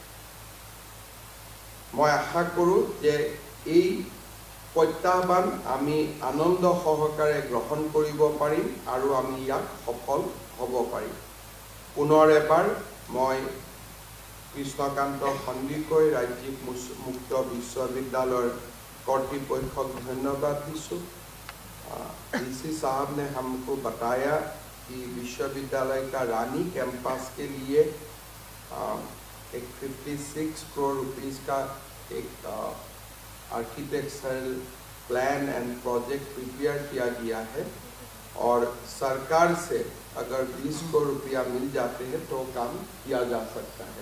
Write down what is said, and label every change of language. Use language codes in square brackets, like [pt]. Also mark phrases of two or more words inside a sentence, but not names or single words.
[as] মই আশা কৰোঁ যে এই প্ৰত্যাহ্বান আমি আনন্দ সহকাৰে গ্ৰহণ কৰিব পাৰিম আৰু আমি ইয়াক সফল হ'ব পাৰিম। পুনৰ এবাৰ মই কৃষ্ণকান্ত সন্দিকৈ ৰাজ্যিক মুক্ত বিশ্ববিদ্যালয়ৰ কৰ্তৃপক্ষক ধন্যবাদ দিছোঁ। [hi] DC साहब ने हमको बताया कि विश्वविद्यालय का रानी कैंपस के लिए एक 56 करोड़ रुपीस का एक [en] architectural plan and project prepare [hi] किया गया है और सरकार से अगर 20 करोड़ रुपया मिल जाते हैं तो काम किया जा सकता है।